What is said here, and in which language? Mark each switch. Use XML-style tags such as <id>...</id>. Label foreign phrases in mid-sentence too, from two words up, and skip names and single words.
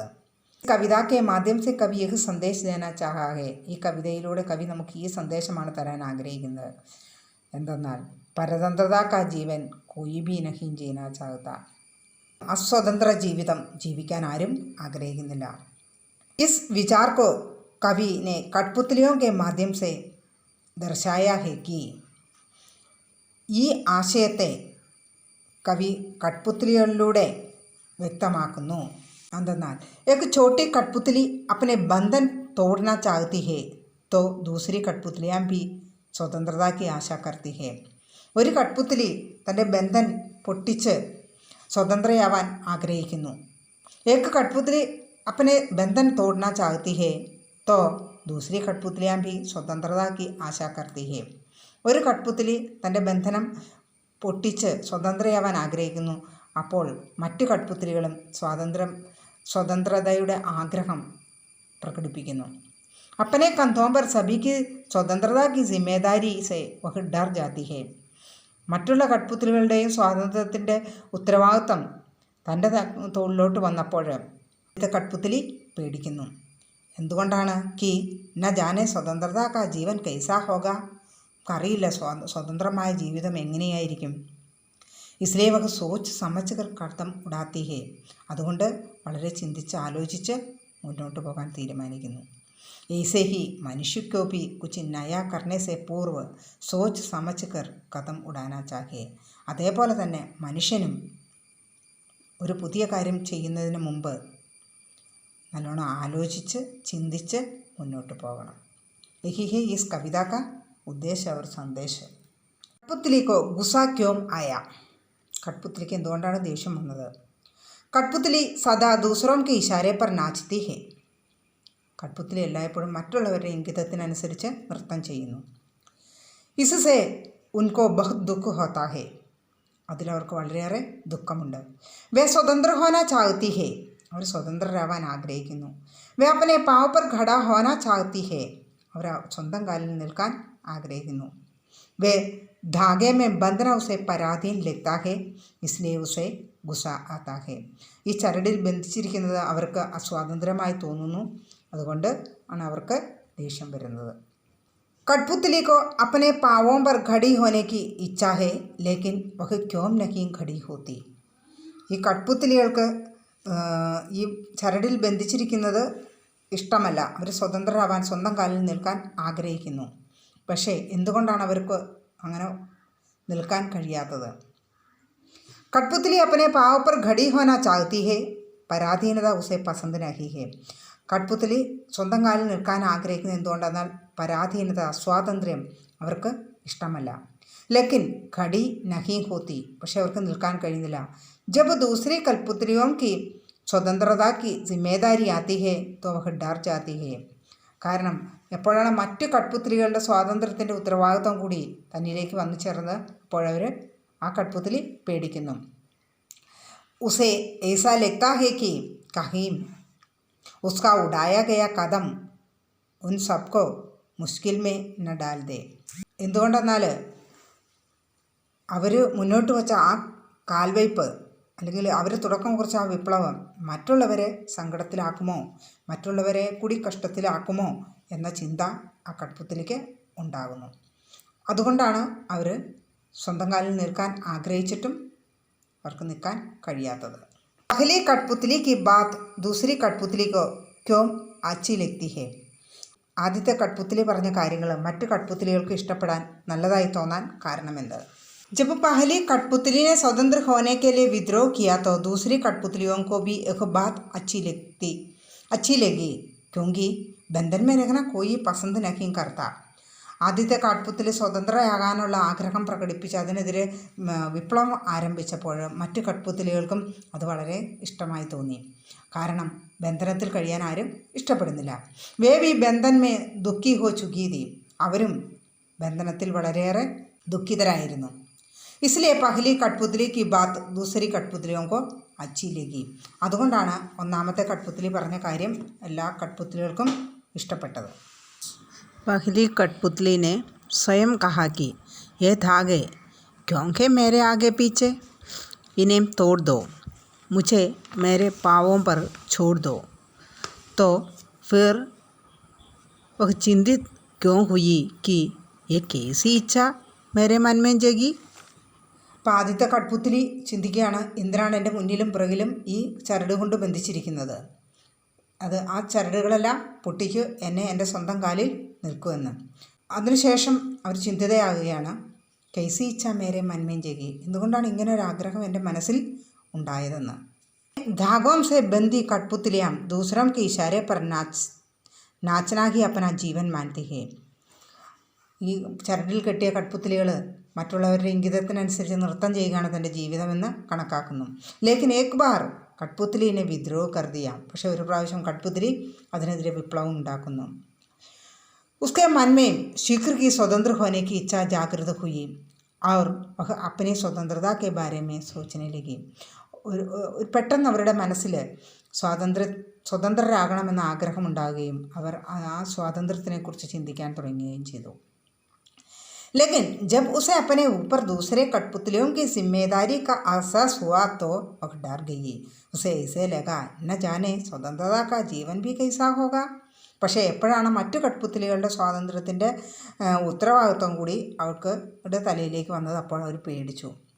<hi>कविता के माध्यम से कवि यह संदेश देना चाहा है.</hi> <ml>ഈ കവിതയിലൂടെ കവി നമുക്ക് ഈ സന്ദേശമാണ് തരാൻ ആഗ്രഹിക്കുന്നത്.</ml> <hi>എന്തെന്നാൽ परतंत्रता का जीवन कोई भी नहीं जीना चाहता.</hi> <ml>അസ്വതന്ത്ര ജീവിതം ജീവിക്കാൻ ആരും ആഗ്രഹിക്കുന്നില്ല.</ml> <hi>इस विचार को कवि ने कठपुतलियों के माध्यम से दर्शाया है कि</hi> <ml>ഈ ആശയത്തെ കവി കഠ്പുത്ലികളിലൂടെ വ്യക്തമാക്കുന്നു.</ml> <hi>എന്തെന്നാൽ एक छोटी कठपुतली अपने बंधन तोड़ना चाहती है तो दूसरी कठपुतलियाँ भी स्वतंत्रता की आशा करती है.</hi> <ml>ഒരു കഠ്പുത്ലി തൻ്റെ ബന്ധൻ പൊട്ടിച്ച് സ്വതന്ത്രയാവാൻ ആഗ്രഹിക്കുന്നു.</ml> <hi>एक कठपुतली अपने बंधन तोड़ना चाहती है तो दूसरी कठपुतलियाँ भी स्वतंत्रता की आशा करती है.</hi> <ml>ഒരു കഠ്പുത്ലി തൻ്റെ ബന്ധനം പൊട്ടിച്ച് സ്വതന്ത്രയാവാൻ ആഗ്രഹിക്കുന്നു. അപ്പോൾ മറ്റു കഠ്പുത്ലികളും സ്വതന്ത്രതയുടെ ആഗ്രഹം പ്രകടിപ്പിക്കുന്നു.</ml> <hi>अपने कंधों पर सभी की स्वतंत्रता की जिम्मेदारी से वह डर जाती है.</hi> <ml>മറ്റുള്ള കഠ്പുത്ലികളുടെയും സ്വാതന്ത്ര്യത്തിൻ്റെ ഉത്തരവാദിത്വം തൻ്റെ തോളിലോട്ട് വന്നപ്പോൾ ഇത് കഠ്പുത്ലി പേടിക്കുന്നു. എന്തുകൊണ്ടാണ്?</ml> <hi>कि न जाने स्वतंत्रता का जीवन कैसा होगा,</hi> <ml>അറിയില്ല സ്വതന്ത്രമായ ജീവിതം എങ്ങനെയായിരിക്കും.</ml> <hi>इसलिए वह सोच समझ कर कदम उठाती है,</hi> <ml>അതുകൊണ്ട് വളരെ ചിന്തിച്ച് ആലോചിച്ച് മുന്നോട്ട് പോകാൻ തീരുമാനിക്കുന്നു.</ml> <hi>ऐसे ही मनुष्य को भी कुछ नया करने से पूर्व सोच समझ कर कदम उड़ाना चाहिए.</hi> <ml>അതേപോലെ തന്നെ മനുഷ്യനും ഒരു പുതിയ കാര്യം ചെയ്യുന്നതിന് മുമ്പ് നല്ലോണം ആലോചിച്ച് ചിന്തിച്ച് മുന്നോട്ട് പോകണം.</ml> <hi>यही है इस कविता का उद्देश्य और संदेश. कठपुतली को गुस्सा क्यों आया?</hi> <ml>കഠ്പുത്ലിക്ക് എന്തുകൊണ്ടാണ് ദേഷ്യം വന്നത്?</ml> <hi>कठपुतली सदा दूसरों के इशारे पर नाचती है.</hi> <ml>കഠ്പുത്ലി എല്ലായ്പ്പോഴും മറ്റുള്ളവരുടെ ഇംഗിതത്തിനനുസരിച്ച് നൃത്തം ചെയ്യുന്നു.</ml> <hi>इससे उनको बहुत दुःख होता है,</hi> <ml>അതിലവർക്ക് വളരെയേറെ ദുഃഖമുണ്ട്.</ml> <hi>वे स्वतंत्र होना चाहती है,</hi> <ml>അവർ സ്വതന്ത്രരാവാൻ ആഗ്രഹിക്കുന്നു.</ml> <hi>वे अपने पाँव पर खड़ा होना चाहती है,</hi> <ml>അവർ സ്വന്തം കാലിൽ നിൽക്കാൻ ആഗ്രഹിക്കുന്നു.</ml> <hi>वे धागे में बंधना उसे पराधीन लगता है, इसलिए उसे गुस्सा आता है.</hi> <ml>ഈ ചരടിൽ ബന്ധിച്ചിരിക്കുന്നത് അവർക്ക് അസ്വാതന്ത്ര്യമായി തോന്നുന്നു, അതുകൊണ്ട് ആണ് അവർക്ക് ദേഷ്യം വരുന്നത്.</ml> <hi>कठपुतली को अपने पावों पर खड़ी होने की इच्छा है लेकिन वह क्यों नहीं खड़ी होती.</hi> <ml>ഈ കഠ്പുത്ലികൾക്ക് ഈ ചരടിൽ ബന്ധിച്ചിരിക്കുന്നത് ഇഷ്ടമല്ല. അവർ സ്വതന്ത്രരാവാൻ സ്വന്തം കാലിൽ നിൽക്കാൻ ആഗ്രഹിക്കുന്നു. പക്ഷേ എന്തുകൊണ്ടാണ് അവർക്ക് അങ്ങനെ നിൽക്കാൻ കഴിയാത്തത്?</ml> <hi>കഠ്പുത്ലി अपने पाव पर खड़ी होना चाहती है, पराधीनता उसे पसंद नहीं है.</hi> <ml>കഠ്പുത്ലി സ്വന്തം കാലിൽ നിൽക്കാൻ ആഗ്രഹിക്കുന്നത് എന്തുകൊണ്ടെന്നാൽ പരാധീനത, സ്വാതന്ത്ര്യം അവർക്ക് ഇഷ്ടമല്ല.</ml> <hi>लेकिन खड़ी नहीं होती,</hi> <ml>പക്ഷെ അവർക്ക് നിൽക്കാൻ കഴിയുന്നില്ല.</ml> <hi>जब दूसरी कठपुतलियों की स्वतंत्रता की जिम्मेदारी आती है तो वह डर जाती है.</hi> <ml>കാരണം എപ്പോഴാണ് മറ്റു കഠ്പുത്ലികളുടെ സ്വാതന്ത്ര്യത്തിൻ്റെ ഉത്തരവാദിത്വം കൂടി തന്നിലേക്ക് വന്നു ചേർന്നത്, അപ്പോഴവർ ആ കഠ്പുത്ലി പേടിക്കുന്നു.</ml> <hi>ഉസേ ऐसा लगता है कि कहीं उसका उड़ाया गया कदम उन सबको मुश्किल में न डाल दे.</hi> <ml>എന്തുകൊണ്ടെന്നാൽ അവർ മുന്നോട്ട് വച്ച ആ കാൽവയ്പ് അല്ലെങ്കിൽ അവർ തുടക്കം കുറിച്ച ആ വിപ്ലവം മറ്റുള്ളവരെ സങ്കടത്തിലാക്കുമോ, മറ്റുള്ളവരെ കൂടി കഷ്ടത്തിലാക്കുമോ എന്ന ചിന്ത ആ കഠ്പുത്ലിക്ക് ഉണ്ടാകുന്നു. അതുകൊണ്ടാണ് അവർ സ്വന്തം കാലിൽ നിൽക്കാൻ ആഗ്രഹിച്ചിട്ടും അവർക്ക് നിൽക്കാൻ കഴിയാത്തത്.</ml> <hi>पहली कठपुतली की बात दूसरी कठपुतली को क्यों अच्छी लगती है.</hi> <ml>ആദ്യത്തെ കഠ്പുത്ലി പറഞ്ഞ കാര്യങ്ങൾ മറ്റു കഠ്പുത്ലികൾക്ക് ഇഷ്ടപ്പെടാൻ, നല്ലതായി തോന്നാൻ കാരണമെന്ത്?</ml> <hi>जब पहली कठपुतली ने स्वतंत्र होने के लिए विद्रोह किया तो दूसरी कठपुतलियों को भी एक बात अच्छी लगी क्योंकि बंधन में रहना कोई पसंद नहीं करता.</hi> <ml>ആദ്യത്തെ കഠ്പുത്ലി സ്വതന്ത്രയാകാനുള്ള ആഗ്രഹം പ്രകടിപ്പിച്ച് അതിനെതിരെ വിപ്ലവം ആരംഭിച്ചപ്പോൾ മറ്റു കഠ്പുത്ലികൾക്കും അത് വളരെ ഇഷ്ടമായി തോന്നി. കാരണം ബന്ധനത്തിൽ കഴിയാൻ ആരും ഇഷ്ടപ്പെടുന്നില്ല.</ml> <hi>वे भी बंधन में दुखी हो चुकी थी,</hi> <ml>അവരും ബന്ധനത്തിൽ വളരെയേറെ ദുഃഖിതരായിരുന്നു.</ml> <hi>इसलिए पहली कठपुतली की बात दूसरी कठपुतलियों को अच्छी लगी,</hi> <ml>അതുകൊണ്ടാണ് ഒന്നാമത്തെ കഠ്പുത്ലി പറഞ്ഞ കാര്യം എല്ലാ കഠ്പുത്ലികൾക്കും ഇഷ്ടപ്പെട്ടത്.</ml> <hi>पहली कठपुतली ने स्वयं कहा कि ये धागे क्यों है मेरे आगे पीछे, इन्हें तोड़ दो, मुझे मेरे पाँवों पर छोड़ दो. तो फिर वह चिंतित क्यों हुई कि ये कैसी इच्छा मेरे मन में जगी.</hi> <ml>അപ്പോൾ ആദ്യത്തെ കഠ്പുത്ലി ചിന്തിക്കുകയാണ്, എന്തിനാണ് എൻ്റെ മുന്നിലും പിറകിലും ഈ ചരട് കൊണ്ട് ബന്ധിച്ചിരിക്കുന്നത്? അത് ആ ചരടുകളെല്ലാം പൊട്ടിച്ച് എന്നെ എൻ്റെ സ്വന്തം കാലിൽ നിൽക്കുമെന്ന്. അതിനുശേഷം അവർ ചിന്തിതയാകുകയാണ്,</ml> <hi>कैसी इच्छा मेरे मन में जगी,</hi> <ml>എന്തുകൊണ്ടാണ് ഇങ്ങനെ ഒരു ആഗ്രഹം എൻ്റെ മനസ്സിൽ ഉണ്ടായതെന്ന്.</ml> <hi>धागों से बंधी कठपुतलियाँ दूसरों के इशारे पर नाचना ही अपना जीवन मानती है.</hi> <ml>ഈ ചരടിൽ കെട്ടിയ കഠ്പുത്ലികൾ മറ്റുള്ളവരുടെ ഇംഗിതത്തിനനുസരിച്ച് നൃത്തം ചെയ്യുകയാണ് തൻ്റെ ജീവിതമെന്ന് കണക്കാക്കുന്നു.</ml> <hi>लेकिन एक बार कठपुतली ने विद्रोह कर दिया,</hi> <ml>പക്ഷേ ഒരു പ്രാവശ്യം കഠ്പുത്ലി അതിനെതിരെ വിപ്ലവം ഉണ്ടാക്കുന്നു.</ml> <hi>उसके मन में शीघ्र की स्वतंत्र होने की इच्छा जागृत हुई और वह अपनी स्वतंत्रता के बारे में सोचने लगी.</hi> <ml>പെട്ടെന്ന് അവരുടെ മനസ്സിൽ സ്വതന്ത്രരാകണമെന്ന ആഗ്രഹമുണ്ടാകുകയും അവർ ആ സ്വാതന്ത്ര്യത്തിനെക്കുറിച്ച് ചിന്തിക്കാൻ തുടങ്ങുകയും ചെയ്തു.</ml> <hi>लेकिन जब उसे अपने ऊपर दूसरे कठपुतलियों की जिम्मेदारी का एहसास हुआ तो वह डर गई. उसे ऐसे लगा न जाने स्वतंत्रता का जीवन भी कैसा होगा.</hi> <ml>പക്ഷേ എപ്പോഴാണ് മറ്റു കഠ്പുത്ലികളുടെ സ്വാതന്ത്ര്യത്തിൻ്റെ ഉത്തരവാദിത്വം കൂടി അവൾക്ക് തലയിലേക്ക് വന്നത്, അപ്പോൾ അവർ പേടിച്ചു.</ml>